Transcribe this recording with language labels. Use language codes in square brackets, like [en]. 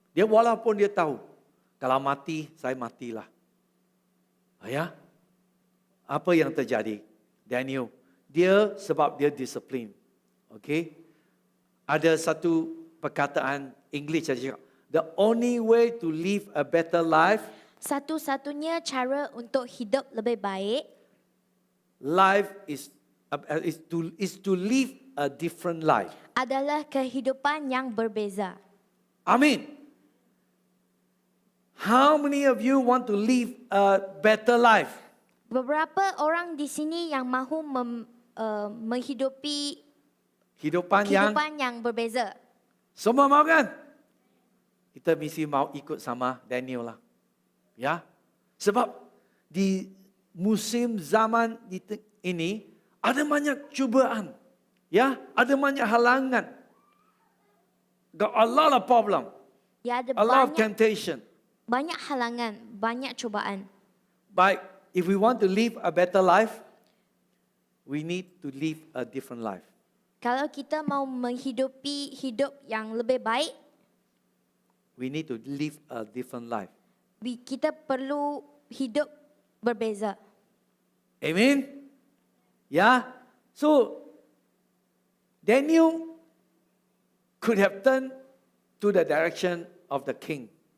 [ms] Dia walaupun dia tahu, kalau mati, saya matilah. Ya? Apa yang terjadi? Daniel, dia sebab dia disiplin. Okay? Ada satu perkataan English saja. [en] The only way to live a better life, [ms] Satu-satunya cara untuk hidup lebih baik [en] is to live a different life. [ms] adalah kehidupan yang berbeza. Amin. [en] How many of you want to live a better life? [ms] Beberapa orang di sini yang mahu menghidupi Hidupan yang kehidupan yang berbeza. semua mau kan? Kita mesti mau ikut sama Daniel lah. Ya. Sebab di musim zaman ini ada banyak cubaan. Ya, ada banyak halangan. [en] Got a lot of problem. [ms] Ya, ada [en] A lot of [ms] banyak [en] temptation. [ms] halangan, banyak cubaan. [en] But if we want to live a better life, we need to live a different life. [ms] Kalau kita mau menghidupi hidup yang lebih baik, [en] We need to live a different life. [ms] kita perlu hidup berbeza. Amen? Yeah? [en] So, Daniel could have turned to the direction of the king.